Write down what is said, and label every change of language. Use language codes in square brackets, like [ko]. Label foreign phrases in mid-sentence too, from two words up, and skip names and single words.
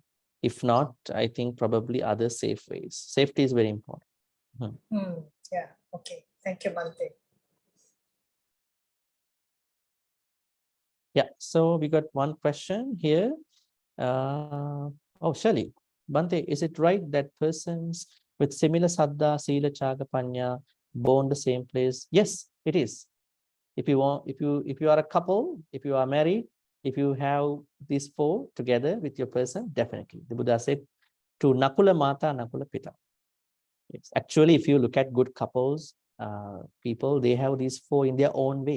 [en] If not, I think probably other safe ways. Safety is very important. Yeah, okay. Thank you, Bhante. Yeah, so we got one question here. Oh, Shali, Bhante, is it right that persons with similar [pi] saddha, sila, chaga, panya [en] born the same place? Yes, it is. If you are a couple, if you are married, if you have these four together with your person, definitely. The Buddha said, to Nakula Mata, Nakula Pita. It's actually, if you look at good couples, people, they have these four in their own way.